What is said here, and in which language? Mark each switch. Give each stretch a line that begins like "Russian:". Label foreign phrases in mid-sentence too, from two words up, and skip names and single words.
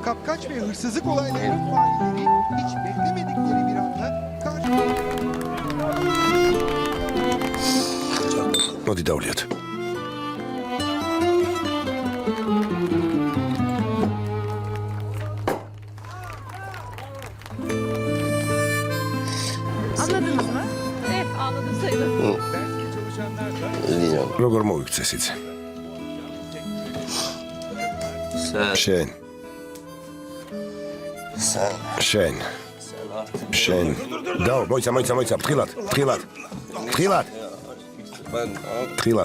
Turkish: Kapkaç ve hırsızlık olaylarının failleri hiç beklemedikleri bir anda
Georgian: მოდი დავლიოთ.
Turkish: Anladınız mı? Evet, anladım sayılır.
Georgian: როგორ მოიქცეს იცი? შენ. დაო, მოიცა, თხილად.